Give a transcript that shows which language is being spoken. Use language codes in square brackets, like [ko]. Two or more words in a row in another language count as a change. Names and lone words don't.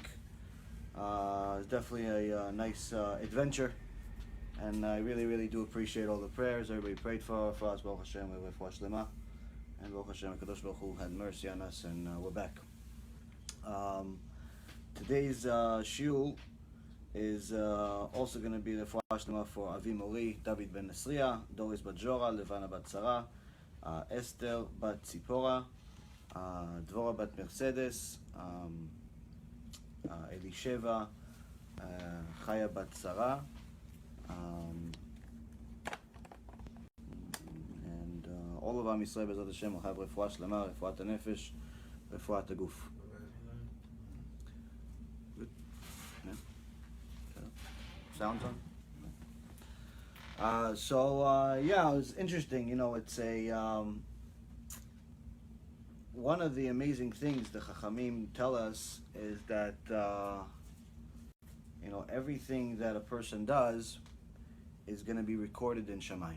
[en] It's definitely a nice adventure, and I really do appreciate all the prayers everybody prayed for us. [he] ברוך השם, [en] we're with Shlema, and [he] ברוך השם, קדוש ברוך הוא [en] had mercy on us, and we're back. Today's shiur is also going to be the Shlema for [he] אבי מורי, [en] David ben Nesriya, Doris bat Jora, Levana bat Sarah, Esther bat Tzipora, Dvora bat Mercedes, Elisheva, Chaya bat Sarah, and all of [he] עם ישראל בעזרת השם [en] will have [he] רפואה שלמה, רפואת נפש, רפואת גוף. [en] Good. Yeah. Sounds on. Yeah, it was interesting. You know, it's a one of the amazing things the Chachamim tell us is that everything that a person does is going to be recorded in Shamayim.